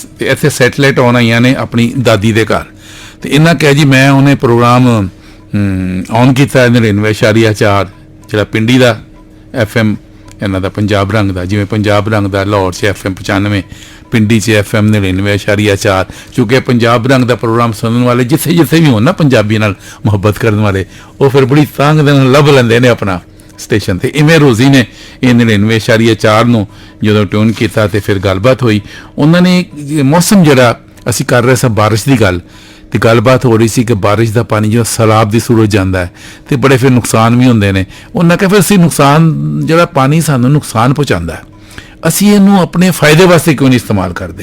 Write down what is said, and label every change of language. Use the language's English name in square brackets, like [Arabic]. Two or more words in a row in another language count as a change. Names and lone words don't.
[Punjabi] ਅਤੇ ਇੱਥੇ ਸੈਟਲਾਈਟ ਆਉਣ ਆਈਆਂ ਨੇ ਆਪਣੀ ਦਾਦੀ ਦੇ ਘਰ, ਅਤੇ ਇਹਨਾਂ ਕਿਹਾ ਜੀ ਮੈਂ ਉਹਨੇ ਪ੍ਰੋਗਰਾਮ ਔਨ ਕੀਤਾ 99.4 ਜਿਹੜਾ ਪਿੰਡੀ ਦਾ FM ਇਹਨਾਂ ਦਾ ਪੰਜਾਬ ਰੰਗ ਦਾ, ਜਿਵੇਂ ਪੰਜਾਬ ਰੰਗ ਦਾ ਲਾਹੌਰ 'ਚ FM 95 ਪਿੰਡੀ 'ਚ FM 99.4, ਚੂੰਕਿ ਪੰਜਾਬ ਰੰਗ ਕਾ ਪ੍ਰੋਗਰਾਮ ਸੁਣਨੇ ਵਾਲੇ ਜਿੱਥੇ ਜਿੱਥੇ ਭੀ ਹੋ ਨਾ ਪੰਜਾਬੀ ਨਾਲ ਮੁਹੱਬਤ ਕਰਨੇ ਵਾਲੇ, ਵੋ ਫਿਰ ਬੜੀ ਤਾਂਘ ਦੇ ਨਾਲ ਲੱਭ ਲੈਂਦੇ ਨੇ ਅਪਣਾ ਸਟੇਸ਼ਨ। ਤੋ ਇਵੇਂ ਰੋਜ਼ੀ ਨੇ ਯੇ 99.4 ਨੂੰ ਜਦੋਂ ਟਿਊਨ ਕੀਆ ਤੋ ਫਿਰ ਗੱਲਬਾਤ ਹੋਈ। ਉਨ੍ਹੋਂਨੇ ਮੌਸਮ ਜਿਹੜਾ ਅਸੀਂ ਕਰ ਰਹੇ ਸਾਂ ਬਾਰਿਸ਼ ਕੀ ਗੱਲ, ਤੋ ਗੱਲਬਾਤ ਹੋ ਰਹੀ ਸੀ ਕਿ ਬਾਰਿਸ਼ ਕਾ ਪਾਣੀ ਜੋ ਸੈਲਾਬ ਕੀ ਸੂਰਤ ਜਾਤਾ ਹੈ ਤੋ ਬੜੇ ਫਿਰ ਨੁਕਸਾਨ ਭੀ ਹੋਂਗੇ ਨੇ। ਉਨ੍ਹੋਂਨੇ ਕਹਾ ਫਿਰ ਅਸੀਂ ਨੁਕਸਾਨ ਜਿਹੜਾ ਪਾਣੀ ਸਾਨੂੰ ਨੁਕਸਾਨ ਪਹੁੰਚਾਤਾ ਹੈ, ਅਸੀਂ ਇਹਨੂੰ ਅਪਣੇ ਫ਼ਾਇਦੇ ਵਾਸਤੇ ਕਿਉਂ ਨਹੀਂ ਇਸਤੇਮਾਲ ਕਰਤੇ।